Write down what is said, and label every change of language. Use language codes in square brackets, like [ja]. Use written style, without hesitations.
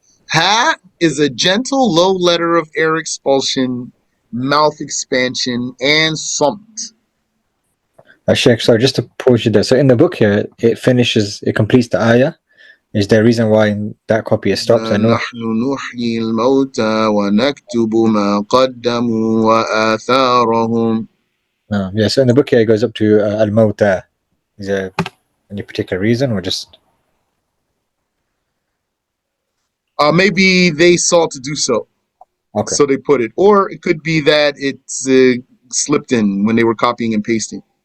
[en] Ha is a gentle low letter of air expulsion, mouth expansion, and samt. Sheikh, sorry, just to pause you there. So in the book here, it completes the ayah. Is there a reason why in that copy it stops? I know. [ar] نحن نحيي الموتى ونكتب ما قدموا وآثارهم. [en] Yeah, so in the book here, it goes up to Al-Mawta. Is there any particular reason or just? Maybe they saw to do so. Okay. So they put it. Or it could be that it's slipped in when they were copying and pasting.